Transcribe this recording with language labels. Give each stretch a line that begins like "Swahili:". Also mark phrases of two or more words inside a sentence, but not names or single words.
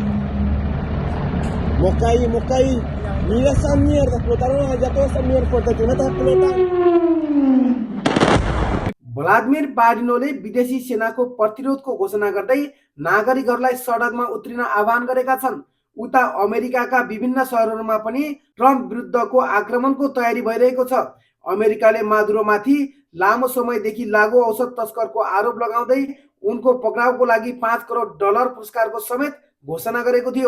Spanish: Moscaí. Mira esa mierda, explotaron allá toda esa mierda, fuertemente explotan.
Nepali: भ्लादिमिर बाडिनोले विदेशी सेनाको प्रतिरोधको घोषणा गर्दै नागरिकहरूलाई सडकमा उत्रिन आह्वान गरेका छन्। उता अमेरिकाका विभिन्न सहरहरूमा पनि ट्रम्प विरुद्धको आक्रमणको तयारी भइरहेको छ। अमेरिकाले मादुरोमाथि लामो समयदेखि लागु औषध तस्करको आरोप लगाउँदै उनको पक्राउको लागि $5 करोड पुरस्कारको समेत घोषणा गरेको थियो।